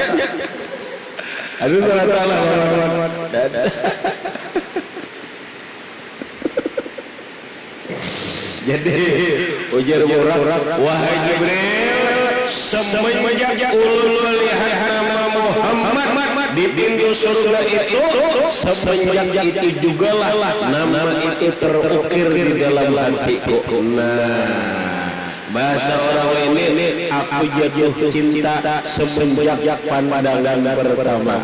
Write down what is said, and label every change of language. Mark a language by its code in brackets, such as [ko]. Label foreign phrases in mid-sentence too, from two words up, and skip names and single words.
[id] Aduh rata lah orang-orang. Jadi ujar orang, wahai Jibril, semenjak ulun melihat nama Muhammad di pintu surga itu, semenjak itu juga lah nama itu terukir di dalam hatiku. Nah, bahasa orang ini, aku jatuh cinta semenjak pandangan pertama.